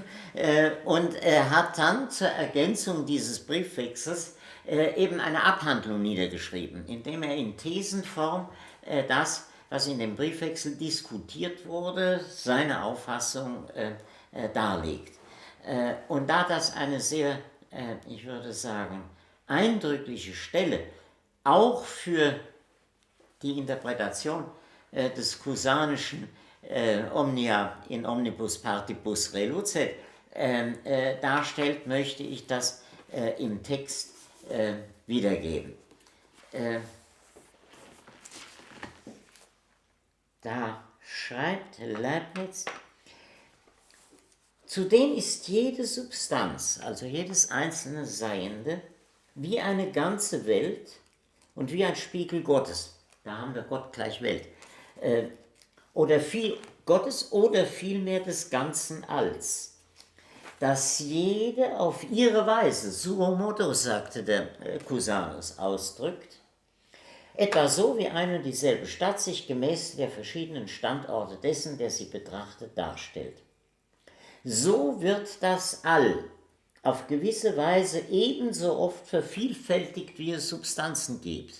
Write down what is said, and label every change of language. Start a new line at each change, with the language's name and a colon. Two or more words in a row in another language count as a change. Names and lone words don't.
German: Und er hat dann zur Ergänzung dieses Briefwechsels eben eine Abhandlung niedergeschrieben, indem er in Thesenform das, was in dem Briefwechsel diskutiert wurde, seine Auffassung darlegt. Und da das eine sehr, ich würde sagen, eindrückliche Stelle auch für die Interpretation des Cusanischen
Latin: Omnia in omnibus partibus relucet
German: darstellt, möchte ich das im Text wiedergeben. Da schreibt Leibniz: Zudem ist jede Substanz, also jedes einzelne Seiende, wie eine ganze Welt und wie ein Spiegel Gottes. Da haben wir Gott gleich Welt. Oder viel Gottes oder vielmehr des ganzen Alls. Dass jede auf ihre Weise,
Latin: suo modo,
German: sagte der Cusanus, ausdrückt, etwa so wie eine und dieselbe Stadt sich gemäß der verschiedenen Standorte dessen, der sie betrachtet, darstellt. So wird das All auf gewisse Weise ebenso oft vervielfältigt, wie es Substanzen gibt.